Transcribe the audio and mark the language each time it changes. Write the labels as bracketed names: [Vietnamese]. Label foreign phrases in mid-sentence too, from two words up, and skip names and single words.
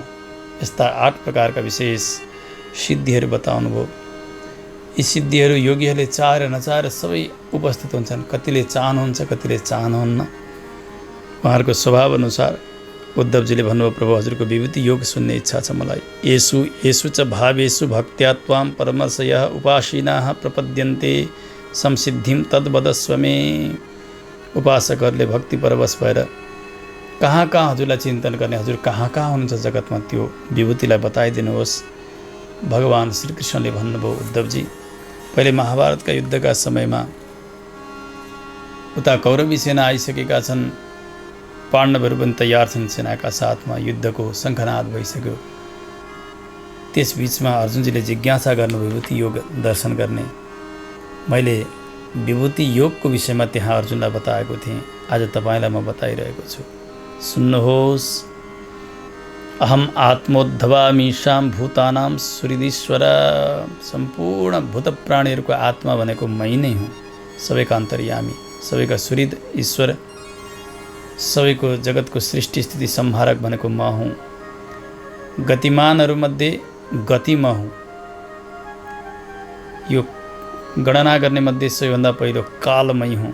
[Nepali] यस्ता 8 प्रकारका विशेष सिद्धिहरू बताउनुभयो। यी सिद्धिहरू योगीहरूले चाहेर नचाहेर सबै उपस्थित हुन्छन्। कतिले चाहनुहुन्छ, कतिले चाहनुहुन्न। उहाँहरूको स्वभाव अनुसार उद्धवजीले भन्नुभयो, प्रभु हजुरको विभूति योग सुन्ने इच्छा छ मलाई। [Sanskrit] येषु च भावेषु भक्त्या त्वां परमशयः उपासीनाः प्रपद्यन्ते संसिद्धिं तद्वदस्व मे। [Nepali] उपासकहरूले भक्ति परवश भएर कहाँ हजुरलाई चिन्तन गर्ने, हजुर कहाँ हुनुहुन्छ जगतमा, त्यो विभूतिलाई बताइदिनुहोस्। भगवान श्रीकृष्णले भन्नुभयो, उद्धवजी पहिले महाभारतका युद्धका समयमा उता कौरवी सेना आइसकेका छन्, पाण्डवहरू पनि तयार छन् सेनाका साथमा, युद्धको शङ्खनाद भइसक्यो। त्यसबीचमा अर्जुनजीले जिज्ञासा गर्नु विभूति योग दर्शन गर्ने। मैले विभूति योगको विषयमा त्यहाँ अर्जुनलाई बताएको थिएँ, आज तपाईँलाई म बताइरहेको छु, सुन्नुहोस्। [Sanskrit] अहम आत्मोद्भवामीशां भूतानां सुहृदीश्वर। [Nepali] सम्पूर्ण भूत प्राणीहरूको आत्मा भनेको मै नै हुँ, सबैका अन्तर्यामी, सबैका सुहृद ईश्वर, सबैको जगतको सृष्टि स्थिति संहारक भनेको म हुँ। गतिमानहरूमध्ये गति म हुँ। यो गणना गर्ने मध्ये सबैभन्दा पहिलो कालमय हुँ।